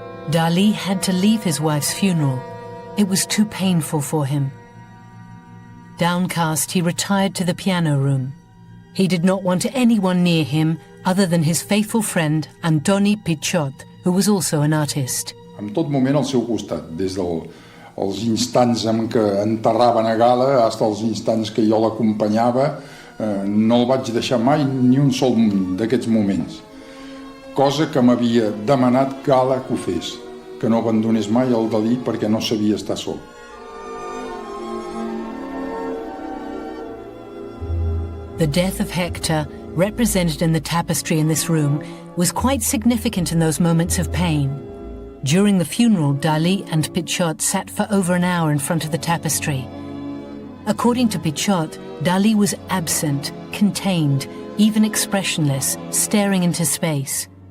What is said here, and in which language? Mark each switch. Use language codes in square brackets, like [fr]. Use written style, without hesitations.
[en] Dalí had to leave his wife's funeral. It was too painful for him. Downcast, he retired to the piano room. He did not want anyone near him other than his faithful friend David Pujol, who was also an artist. [ca] En tot moment al seu costat, des dels instants en què enterraven a Gala fins als instants que jo l'acompanyava, no el vaig deixar mai ni un sol d'aquests moments. Cosa que m'havia demanat Gala que ho fes, que no abandonés mai el Dalí perquè no sabia estar sol. [en] The death of Hector, represented in the tapestry in this room, was quite significant in those moments of pain. During the funeral, Dalí and Pujol sat for over an hour in front of the tapestry. According to Pujol, Dalí was absent, contained, even expressionless, staring into space.